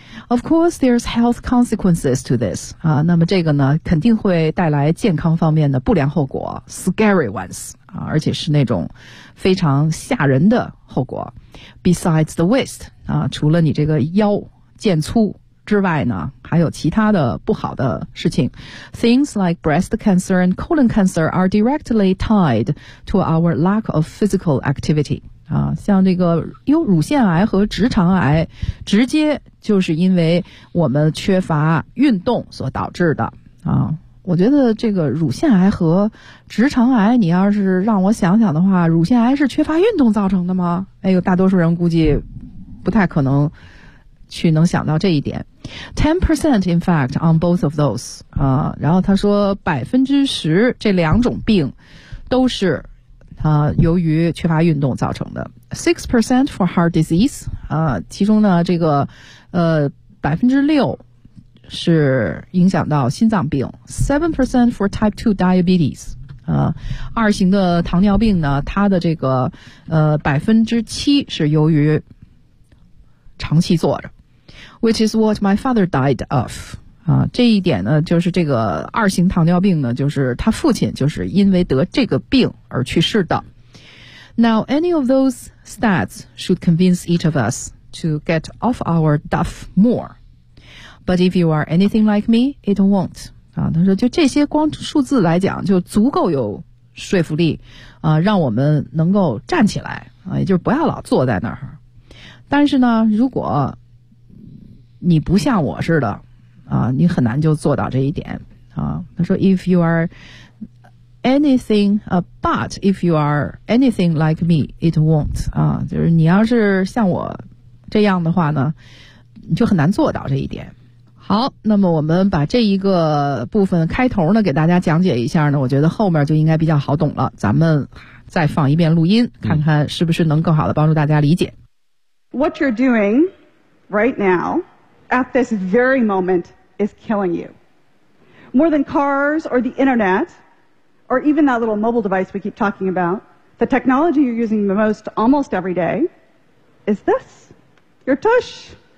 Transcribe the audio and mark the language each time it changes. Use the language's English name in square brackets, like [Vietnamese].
[English] Of course, there's health consequences to this [Chinese] 啊，那么这个呢，肯定会带来健康方面的不良后果 ， [English] scary ones [Chinese] 啊，而且是那种非常吓人的后果。 [English] Besides the waist [Chinese] 啊，除了你这个腰腱粗。之外呢，还有其他的不好的事情。 [English] Things like breast cancer and colon cancer are directly tied to our lack of physical activity. [Chinese] 啊，像这个乳腺癌和直肠癌，直接就是因为我们缺乏运动所导致的。啊，我觉得这个乳腺癌和直肠癌，你要是让我想想的话，乳腺癌是缺乏运动造成的吗？哎呦，大多数人估计不太可能。去能想到这一点 [English] 10% in fact on both of those [Chinese] 啊，然后他说10%这两种病都是啊由于缺乏运动造成的 [English] 6% for heart disease [Chinese] 啊，其中呢这个6% 是影响到心脏病 [English] 7% for type 2 diabetes [Chinese] 啊，二型的糖尿病呢它的这个7%是由于长期坐着 [English] Which is what my father died of. [Chinese] 啊，这一点呢，就是这个二型糖尿病呢，就是他父亲就是因为得这个病而去世的。 [English] Now, any of those stats should convince each of us to get off our duff more. But if you are anything like me, it won't. [Chinese] 啊，他说就这些光数字来讲就足够有说服力，啊，让我们能够站起来，啊，也就是不要老坐在那儿。但是呢，如果你不像我似的啊，你很难就做到这一点啊。他说 [English] if you are anything but if you are anything like me it won't [Chinese] 啊，就是你要是像我这样的话呢，你就很难做到这一点。好，那么我们把这一个部分开头呢给大家讲解一下呢，我觉得后面就应该比较好懂了，咱们再放一遍录音看看是不是能更好的帮助大家理解。 [English] What you're doing right now at this very moment is killing you. more than cars or the internet, or even that little mobile device we keep talking about, the technology you're using the most almost every day is this, your tush.